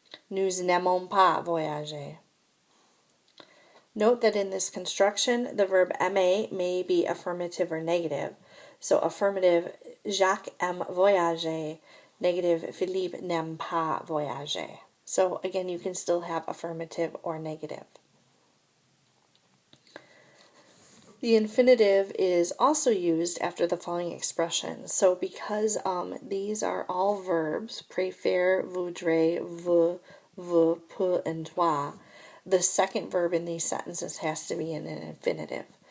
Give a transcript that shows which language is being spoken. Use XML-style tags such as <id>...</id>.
<fr>Nous n'aimons pas voyager.</fr> <en>Note that in this construction, the verb aimer may be affirmative or negative. So affirmative,</en> <fr>Jacques aime voyager.</fr> <en>Negative,</en> <fr>Philippe n'aime pas voyager.</fr> <en>So again, you can still have affirmative or negative. The infinitive is also used after the following expressions. So because these are all verbs, préfère, voudrait, veut, peut, and doit, the second verb in these sentences has to be in an infinitive.</en>